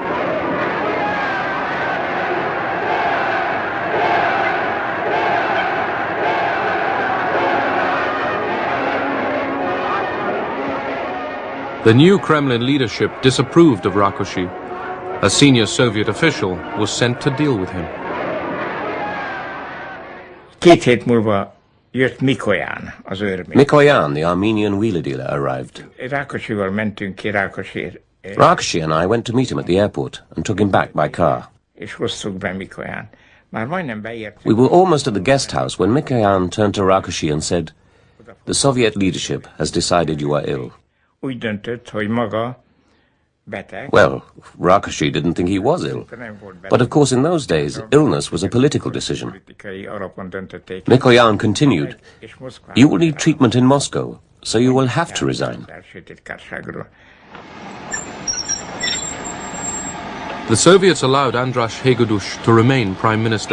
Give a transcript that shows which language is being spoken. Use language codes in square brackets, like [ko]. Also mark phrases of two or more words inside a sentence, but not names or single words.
[en] The new Kremlin leadership disapproved of Rákosi. A senior Soviet official was sent to deal with him. [hu] 2 hét múlva jött Mikoyan, az őrmény. Mikoyan, [en] the Armenian wheeler dealer, arrived. [hu] Rákosival mentünk ki Rákosiért. [en] Rákosi and I went to meet him at the airport and took him back by car. [hu] És hoztuk be Mikoyan. Már majdnem beértünk. [en] We were almost at the guest house when Mikoyan turned to Rákosi and said, "The Soviet leadership has decided you are ill." [hu] Úgy döntött, hogy maga beteg. [en] Well, Rákosi didn't think he was ill. But of course in those days, illness was a political decision. Mikoyan continued, "You will need treatment in Moscow, so you will have to resign." The Soviets allowed András Hegedűs to remain prime minister.